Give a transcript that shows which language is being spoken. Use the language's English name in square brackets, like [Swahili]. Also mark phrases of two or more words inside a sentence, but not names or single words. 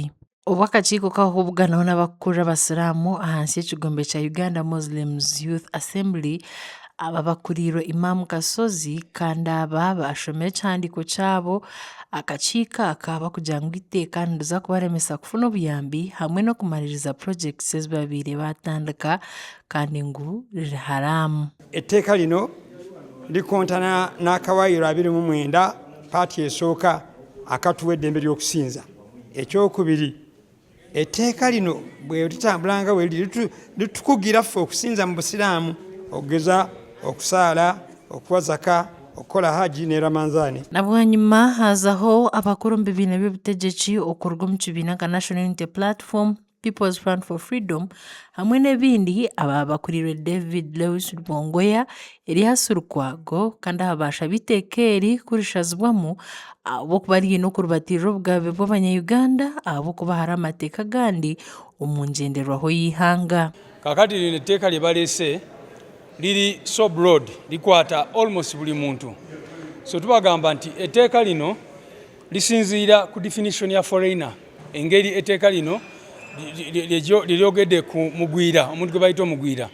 [Nyankole] Obu akakiiko kakubuganaho n'abakukurra abasiraamu ahansi y'ekigombe kya Uganda Muslims Youth Assembly, aba bakuriirwe Imam Kasozi kandi aba bashomire ekihandiiko kyabo, akakiiko aka bakugira ngu iteeka niriza kubaremesa kufuna obuyambi hamwe n'okumaliriza projects ezi babaire batandika kandi ngu riri haramu. [Ganda] Etteeka lino likontana n'akawaayiro 29 paati esooka akatuwa eddembe ly'okusinza. Ekyokubiri, etteeka lino bwe litambulanga bwe litukugira ffe okusinza mu busiraamu, okugeza okusaala, okuwa zaka, okukola haji ne ramanzaani. [Nyankole] Nabwanyuma hazaho abakuru mu bibiina by'obutegyeki okuruga omu kibiina nka National Unity Platform, People's Front for Freedom hamwe n'ebindi aba bakuriirwe David Lewis Rubongoya, Elias Lukwago kandi aba bashabe iteeka eri kurishazibwamu ahabw'okuba riine okurubatirira obugabe bw'Abanya-Uganda ahabw'okuba hari amateeka agandi omu ngenderwaho y'ihanga. [Ganda] Kakati lino etteeka lye baleese liri [English] so broad, [Ganda] likwata almost buli muntu. So tubagamba nti etteeka lino lisinziira ku definition ya foreigner. Engeri etteeka lino liryogedde ku mugwira, omuntu gwe bayita omugwira.